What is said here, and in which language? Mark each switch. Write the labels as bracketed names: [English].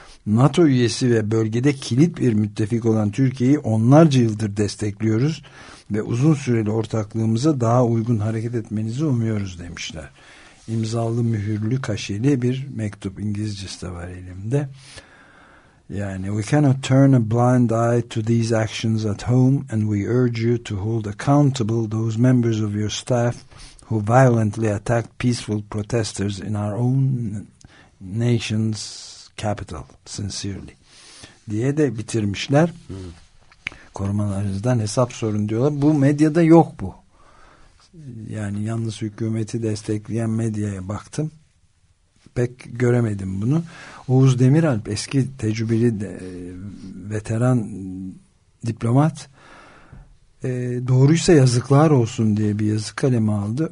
[Turkish] NATO üyesi ve bölgede kilit bir müttefik olan Türkiye'yi onlarca yıldır destekliyoruz ve uzun süreli ortaklığımıza daha uygun hareket etmenizi umuyoruz demişler. İmzalı, mühürlü, kaşeli bir mektup, İngilizcesi de var elimde. Yani [English] we cannot turn a blind eye to these actions at home and we urge you to hold accountable those members of your staff who violently attacked peaceful protesters in our own nation's capital sincerely [Turkish] diye de bitirmişler. Korumalarınızdan hesap sorun diyorlar. Bu medyada yok bu. Yani yalnız hükümeti destekleyen medyaya baktım. Pek göremedim bunu. Oğuz Demiralp, eski tecrübeli veteran diplomat, doğruysa yazıklar olsun diye bir yazı kalemi aldı.